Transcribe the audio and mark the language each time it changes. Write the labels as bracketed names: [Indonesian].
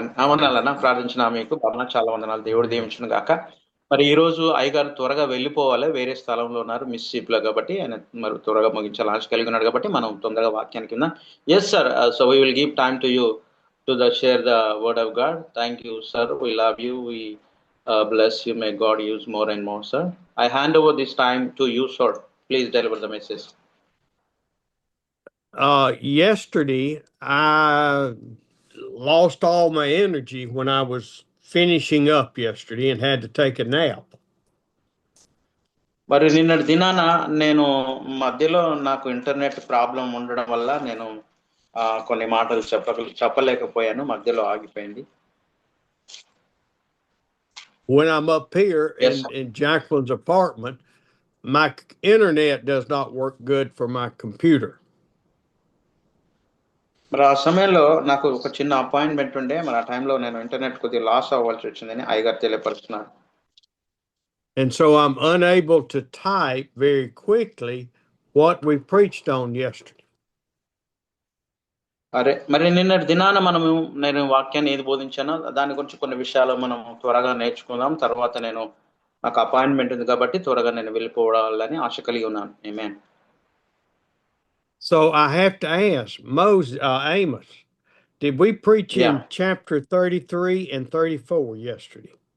[Telugu] వందనాలన్నా ప్రార్థించిన మీకు బాబా చాలా వందనాలు. దేవుడు దీవించును గాక. మరి ఈ రోజు అయ్యగారు త్వరగా వెళ్ళిపోవాలి, వేరే స్థలంలో ఉన్నారు మిస్సిప్లో, కాబట్టి ఆయన మరి త్వరగా ముగించాలి ఆశ కలిగి ఉన్నాడు, కాబట్టి మనం తొందరగా వాక్యానికి కింద. [English] Yes sir, so we will give time to you to the share the word of God. Thank you sir, we love you, we bless you, may God use more and more, sir. I hand over this time to you, sir. Please deliver the message. Yesterday I lost all my energy when I was finishing up yesterday and had to take a nap. [Telugu] మరి నిన్నటి దినాన నేను మధ్యలో నాకు internet problem ఉండడం వల్ల నేను కొన్ని మాటలు చెప్పలేకపోయాను, మధ్యలో ఆగిపోయింది. [English] When I'm up here in Jacqueline's apartment, my internet does not work good for my computer. [Telugu] మరి ఆ సమయంలో నాకు ఒక చిన్న అపాయింట్మెంట్ ఉండే, మరి ఆ టైంలో నేను ఇంటర్నెట్ కొద్దిగా లాస్ అవ్వాల్సి వచ్చిందని అయ్యగారు తెలియపరుస్తున్నారు. [English] And so I'm unable to type very quickly what we preached on yesterday. [Telugu] మరి నిన్నటి దినాన నేను వాక్యాన్ని ఏది బోధించానో దాని గురించి కొన్ని విషయాలు మనం త్వరగా నేర్చుకుందాం. తర్వాత నాకు అపాయింట్మెంట్ ఉంది కాబట్టి త్వరగా నేను వెళ్ళిపోవాలని ఆశ కలిగి ఉన్నాను. ఆమేన్. [English] So I have to ask Amos, did we preach in chapter 33 and 34 yesterday?